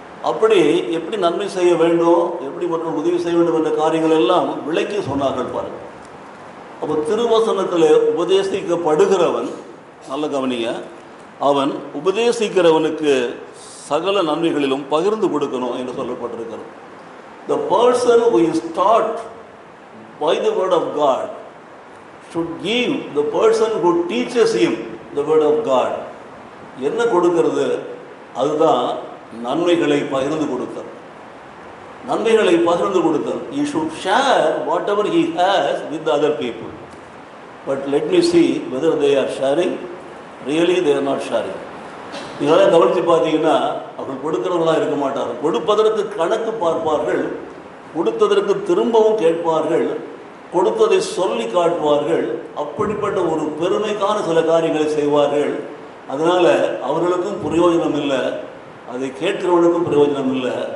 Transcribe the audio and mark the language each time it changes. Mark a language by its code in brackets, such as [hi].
[ta] அப்படி எப்படி நன்மை செய்ய வேண்டும், எப்படி மற்றொரு உதவி செய்ய வேண்டும் என்ற காரியங்கள் எல்லாம் விளக்கி சொன்னார்கள் பாருங்கள். அப்போ திருவசனத்தில் உபதேசிக்கப்படுகிறவன், நல்ல கவனிங்க, அவன் உபதேசிக்கிறவனுக்கு சகல நன்மைகளிலும் பகிர்ந்து கொடுக்கணும் என்று சொல்லப்பட்டிருக்கிறது. [en] The person who is taught by the word of God should give the person who teaches him the word of God. [ta] என்ன கொடுக்கிறது? அதுதான் நன்மைகளை பகிர்ந்து கொடுத்தல். நன்மைகளை பகிர்ந்து கொடுத்தல். [en] He should share whatever he has with the other people. But let me see whether they are sharing. Really they are not sharing. [ta] நீங்களாம் கவனித்து பார்த்தீங்கன்னா அவர்கள் கொடுக்கிறவர்களாக இருக்க மாட்டார்கள். கொடுப்பதற்கு கணக்கு பார்ப்பார்கள், கொடுத்ததற்கு திரும்பவும் கேட்பார்கள், கொடுத்ததை சொல்லி காட்டுவார்கள். அப்படிப்பட்ட ஒரு பெருமைக்கான சில காரியங்களை செய்வார்கள். அதனால் அவர்களுக்கும் பிரயோஜனம் இல்லை, அதை கேட்கிறவனுக்கும் பிரயோஜனம் இல்லை.